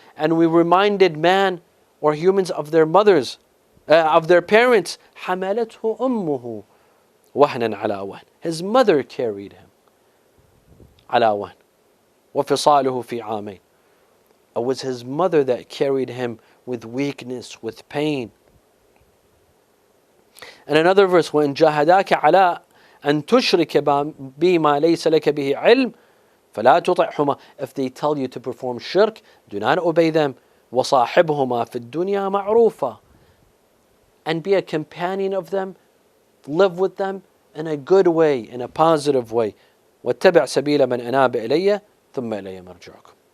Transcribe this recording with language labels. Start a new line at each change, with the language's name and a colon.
English: And we reminded man or humans of their mothers, of their parents.
Arabic: حَمَلَتْهُ أُمُّهُ وَهْنًا عَلَى وَهْنٍ.
English: His mother carried him.
Arabic: عَلَى وَهْنٍ وَفِصَالُهُ فِي عَامَيْنِ.
English: It was his mother that carried him with weakness, with pain. And another verse,
Arabic: وَإِنْ جَاهَدَاكَ عَلَىٰ أَن تُشْرِكَ بِي مَا لَيْسَ لَكَ بِهِ عِلْمٍ فَلَا تُطِعْهُمَا.
English: If they tell you to perform shirk, do not obey them.
Arabic: وَصَاحِبْهُمَا فِي الدُّنْيَا مَعْرُوفًا.
English: And be a companion of them, live with them in a good way, in a positive way.
Arabic: وَاتَّبِعْ سَبِيلَ مَنْ أَنَابَ إِلَيَّ ثُمَّ إِلَيَّ مَرْجِعُكُمْ.